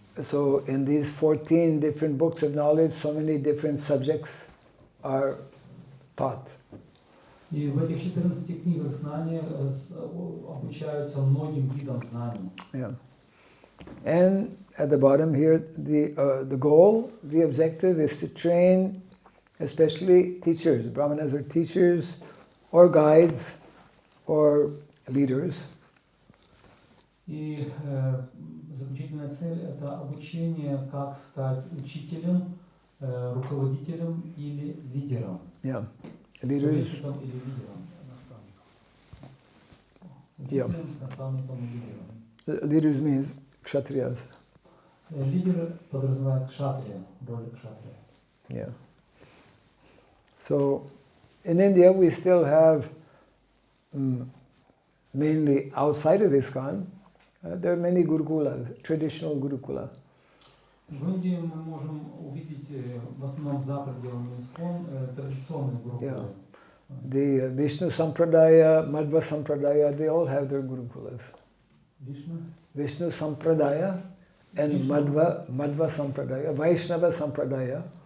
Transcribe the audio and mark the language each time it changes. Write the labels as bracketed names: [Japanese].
[English] So in these 14 different books of knowledge, so many different subjects are taught. [Russian] И в этих 14 книгах знаний обучаются многим видам знаний. [English] Yeah. And at the bottom here, the goal, the objective is to train especially teachers. Brahmanas are teachers or guides or leaders. [Russian] И заключительная цель – это обучение, как стать учителем, руководителем или лидером. [English] Yeah. Leaders. [Russian] Советником или лидером. [English] Yeah. [Russian] Учителем, наставником и лидером. [English] Leaders means kshatriyas. [Russian] Лидер подразумевает кшатрия, роль кшатрия. [English] Yeah. So in India we still have mainly outside of ISKCON, there are many gurukulas, traditional gurukula. [Russian] В Индии мы можем увидеть в основном за пределами ИСККОН традиционные гурукулы. [English] The Vishnu Sampradaya, Madhva Sampradaya, they all have their gurukulas. Vishnu Sampradaya and Madhva Sampradaya, Vaishnava Sampradaya.